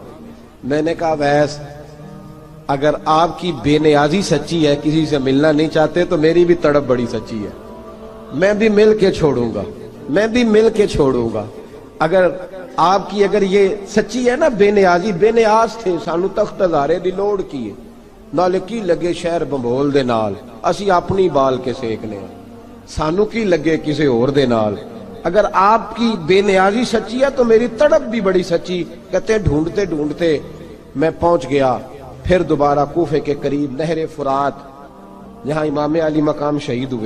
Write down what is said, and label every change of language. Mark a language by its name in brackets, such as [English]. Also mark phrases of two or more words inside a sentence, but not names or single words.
[Urdu] میں نے کہا ویس اگر آپ کی بے نیازی سچی ہے، کسی سے ملنا نہیں چاہتے، تو میری بھی تڑپ بڑی سچی ہے، میں بھی مل کے چھوڑوں گا، میں بھی مل کے چھوڑوں گا. اگر یہ سچی ہے نا بے نیازی، بے نیاز تھے، [Punjabi] سانو تخت ہزارے دی لوڑ کی نال کی لگے شہر بمبول دے نال، اسی اپنی بال کے سیکنے، سانو کی لگے کسی اور دے نال. [Urdu] اگر آپ کی بے نیازی سچی ہے تو میری تڑپ بھی بڑی سچی. کہتے ہیں ڈھونڈتے ڈھونڈتے میں پہنچ گیا پھر دوبارہ کوفے کے قریب نہر فرات جہاں امام علی مقام شہید ہوئے.